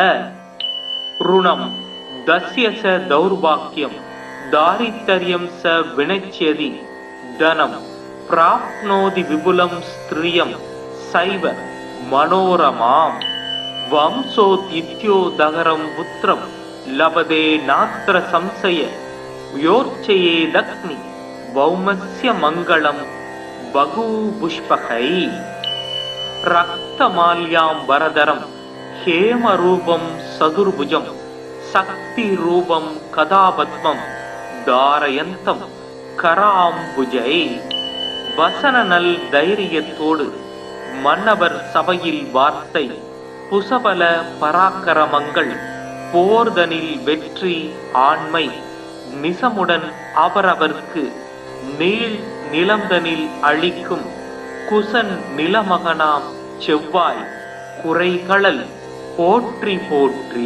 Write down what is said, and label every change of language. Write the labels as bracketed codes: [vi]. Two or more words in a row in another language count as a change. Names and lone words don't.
[sa] ऋणं दस्य स दौर्भाग्यं दारिद्र्यं स विनश्यति धनं प्राप्नोति विपुलं स्त्रियं सैव मनोरमाम् वंशोत्थित्योदगरं पुत्रं लभते नात्र संशय योर्चयेदग्नि भौमस्य मङ्गलं बहुपुष्पकै. रक्तमाल्याम्बरधरं हेम रूपं चतुर्भुजं शक्ति रूपं गदापद्मं धारयन्तं कराम्बुजै. [ta] வசன நல் தைரியத்தோடு மன்னவர் சபையில் வார்த்தை புசபல பராக்கிரமங்கள் போர்தனில் வெற்றி ஆண்மை நிசமுடன் அவரவர்க்கு நீள் நிலந்தனில் அளிக்கும் குசன் நிலமகனாம் செவ்வாய் குறைகளல் போற்றி போற்றி.